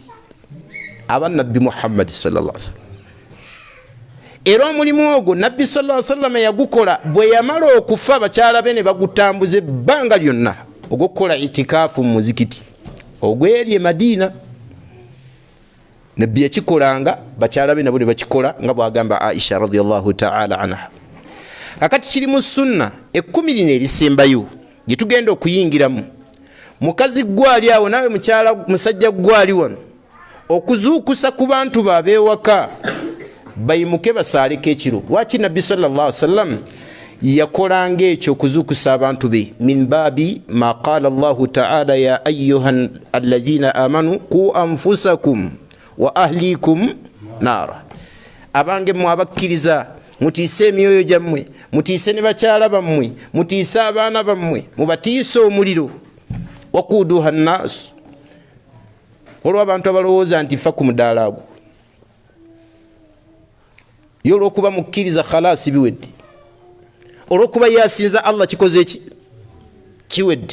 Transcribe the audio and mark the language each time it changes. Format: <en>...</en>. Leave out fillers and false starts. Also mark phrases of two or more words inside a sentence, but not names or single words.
<lg>Aba Nabbi Muhammad</lg> <ar>صلى الله عليه وسلم.</ar> <lg>Era omulimu ogwo Nabbi</lg> <ar>صلى الله عليه وسلم</ar> <lg>yagukola bwe yamala okufa abakyala be ne bagutambuza ebbanga lyonna ogw'okukola itikaafu mu muzikiti ogw'eri e Madina. Nabbi yakikolanga, bakyala be nabo ne bakikola nga bw'agamba Aisha</lg> <ar>رضي الله تعالى عنها.</ar> <lg>Kakati kiri mu sunna 10 erisembayo gye tugenda okuyingiramu. Mukazi gwali awo, nawe mukyala musajja gwali wano, okuzuukusa ku bantu babeewaka bayimuke basaaleko ekiro. Lwaki Nabbi</lg> <ar>صلى الله عليه وسلم</ar> <lg>yakolanga ekyo okuzuukusa abantu be?</lg> <ar>من باب ما قال الله تعالى يا أيها الذين آمنوا قوا أنفسكم وأهليكم نارا.</ar> <lg>Abange mmwe abakkiriza mutiise emyoyo gyammwe, mutiise ne bakyala bammwe, mutiise abaana bammwe, mubatiise omuliro.</lg> <ar>وقودها الناس,</ar> <lg>olwo abantu abalowooza nti fa ku mudaala agwo. Yo olw'okuba mukkiriza khalasi biwedde, olw'okuba yasinza Allah kikoze eki kiwedde.</lg>